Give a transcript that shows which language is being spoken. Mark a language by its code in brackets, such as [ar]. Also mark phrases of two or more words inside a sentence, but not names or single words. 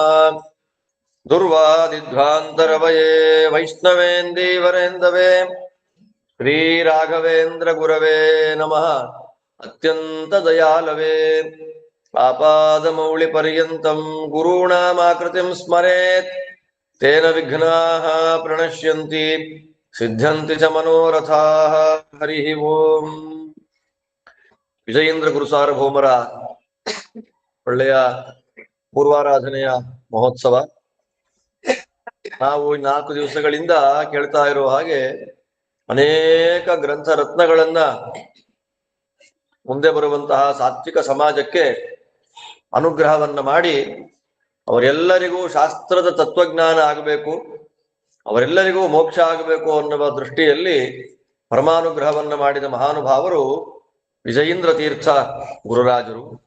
[sa] दुर्वादिध्वान्तरवये वैष्णवेन्दीवरेन्दवे श्रीराघवेन्द्रगुरवे नमः। अत्यंत दयालवे आपादमौलिपर्यन्तं गुरूणामाकृतिं स्मरेत् तेन विघ्नाः प्रणश्यन्ति सिद्ध्यन्ति च मनोरथाः। हरिः ओम्. [kn] ವಿಜಯೇಂದ್ರ ಗುರು ಸಾರ್ವಭೌಮರ ಒಳ್ಳೆಯ ಪೂರ್ವಾರಾಧನೆಯ ಮಹೋತ್ಸವ. ನಾವು 4 ದಿವಸಗಳಿಂದ ಕೇಳ್ತಾ ಇರುವ ಹಾಗೆ ಅನೇಕ ಗ್ರಂಥ ರತ್ನಗಳನ್ನ ಮುಂದೆ ಬರುವಂತಹ ಸಾತ್ವಿಕ ಸಮಾಜಕ್ಕೆ ಅನುಗ್ರಹವನ್ನ ಮಾಡಿ ಅವರೆಲ್ಲರಿಗೂ ಶಾಸ್ತ್ರದ ತತ್ವಜ್ಞಾನ ಆಗಬೇಕು, ಅವರೆಲ್ಲರಿಗೂ ಮೋಕ್ಷ ಆಗಬೇಕು ಅನ್ನುವ ದೃಷ್ಟಿಯಲ್ಲಿ ಪರಮಾನುಗ್ರಹವನ್ನ ಮಾಡಿದ ಮಹಾನುಭಾವರು ವಿಜಯೀಂದ್ರ ತೀರ್ಥ ಗುರುರಾಜರು.